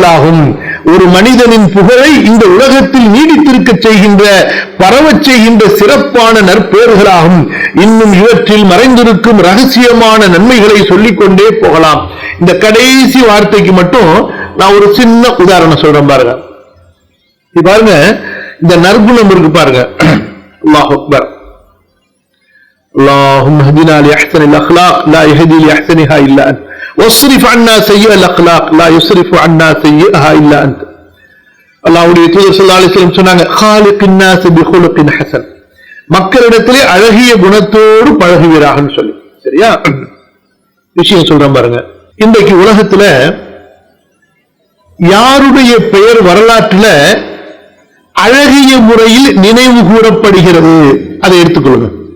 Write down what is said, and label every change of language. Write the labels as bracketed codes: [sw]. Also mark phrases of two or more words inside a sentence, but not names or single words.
[ta] ஒரு மனிதனின் புகழை இந்த உலகத்தில் நீடித்திருக்க செய்கின்ற, பரவச் செய்கின்ற சிறப்பான நற்பெயர்களாகும். இன்னும் இவற்றில் மறைந்திருக்கும் ரகசியமான நன்மைகளை சொல்லிக் கொண்டே போகலாம். இந்த கடைசி வார்த்தைக்கு மட்டும் நான் ஒரு சின்ன உதாரணம் சொல்றேன் பாருங்க. பாருங்க, இந்த நற்குணம் இருக்கு பாருங்க. [ar] الله أكبر. اللهم اهدنا لأحسن الأخلاق لا يهدي لأحسنها إلا أنت واصرف عنا سيئ الأخلاق لا يصرف عنا سيئها إلا أنت. [ta] அல்லாஹ்வுடைய தூதர் [ar] صلى الله عليه وسلم [ta] சொன்னாங்க, [ar] خالق الناس بخلق حسن, [ta] மக்களிடத்திலே அழகிய குணத்தோடு பழகுவீராகன்னு சொல்லி. சரியா? விஷயம் சொல்றேன் பாருங்க. இன்றைக்கு உலகத்துல யாருடைய பெயர் வரலாற்றுல அழகிய முறையில் நினைவு கூறப்படுகிறது அதை எடுத்துக்கொள்ளுங்க.